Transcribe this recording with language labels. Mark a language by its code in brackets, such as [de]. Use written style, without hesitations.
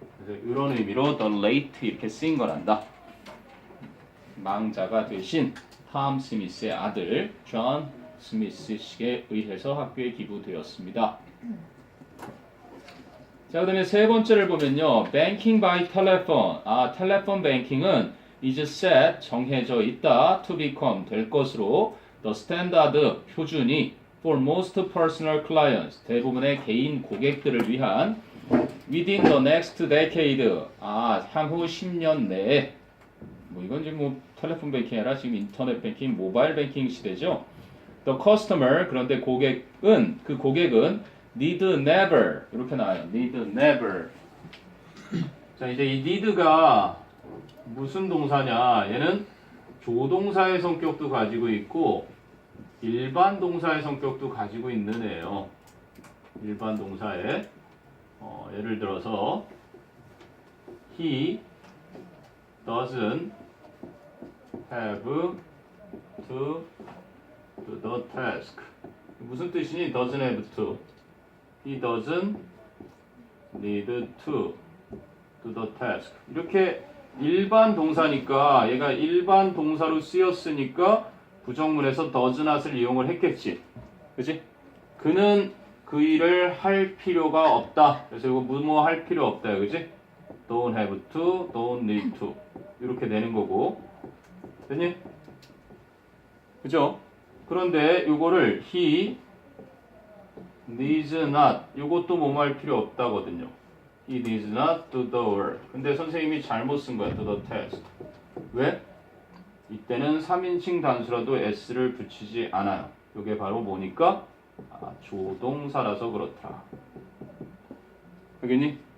[ko] 그래서 이런 의미로 the late 이렇게 쓰인 거란다. 망자가 되신 톰 스미스의 아들 존 스미스 씨에 의해서 학교에 기부되었습니다. 자, 그 다음에 세 번째를 보면요. [en] banking by telephone. [ko] 텔레폰 뱅킹은 [en] is set, [ko] 정해져 있다. to become, 될 것으로. [en] the standard, [ko] 표준이 [en] for most personal clients, [ko] 대부분의 개인 고객들을 위한 [en] within the next decade, [ko] 향후 10년 내에. 뭐 이건 지금 뭐 텔레폰 뱅킹이 아니라 지금 인터넷 뱅킹, 모바일 뱅킹 시대죠. [en] The customer, [ko] 그런데 고객은, 그 고객은 [en] need never, [ko] 이렇게 나와요. [en] need never. [ko] 자, 이제 이 need가 무슨 동사냐? 얘는 조동사의 성격도 가지고 있고 일반 동사의 성격도 가지고 있는 애예요. 일반 동사에 예를 들어서 [en] he doesn't have to do the task. [ko] 무슨 뜻이니? [en] doesn't have to. He doesn't need to do the task. [ko] 이렇게 일반 동사니까 얘가 일반 동사로 쓰였으니까 부정문에서 does not을 이용을 했겠지. 그치? 그는 그 일을 할 필요가 없다. 그래서 이거 뭐뭐 할 필요 없다. 그치? [en] don't have to, don't need to. [ko] 이렇게 되는 거고. 됐니? 그죠? 그런데 요거를 [en] he needs not. [ko] 요것도 뭐뭐 할 필요 없다거든요. [en] He needs not do the work. [ko] 근데 선생님이 잘못 쓴 거야. [en] do the task. [ko] 왜? 이때는 3인칭 단수라도 s를 붙이지 않아요. 이게 바로 뭐니까? 조동사라서 그렇다. 알겠니?